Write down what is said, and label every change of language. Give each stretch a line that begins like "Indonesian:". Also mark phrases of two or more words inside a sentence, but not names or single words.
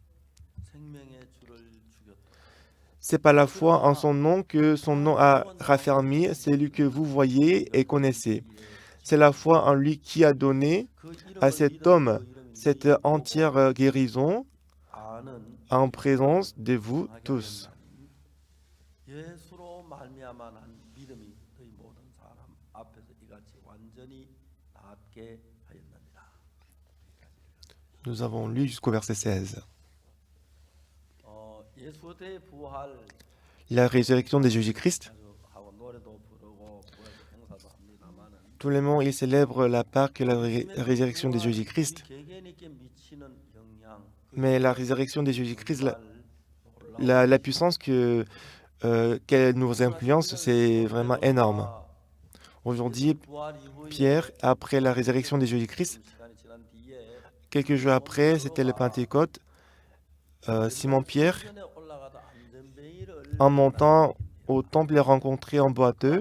French: C'est par la foi en son nom que son nom a raffermi celui que vous voyez et connaissez. C'est la foi en lui qui a donné à cet homme cette entière guérison en présence de vous tous.
Korean: 예수로 말미암아 난 믿음이 너희 모든 사람 앞에서 이같이 완전히 낫게 하였느니라.
French: Nous avons lu jusqu'au verset 16.
Korean: 예수의 부활
French: La résurrection de Jésus-Christ.
Korean: 하고 노래도 부르고 부활 행사도 합니다만은
French: Tous les mots, ils célèbrent la Pâque et la résurrection de Jésus-Christ.
Korean: 개개인에게 미치는 영향
French: Mais la résurrection de Jésus-Christ, la puissance qu'elle nous influence, c'est vraiment énorme. Aujourd'hui, Pierre, après la résurrection de Jésus-Christ, quelques jours après, c'était le Pentecôte, Simon-Pierre, en montant au temple, les rencontrait en boiteux.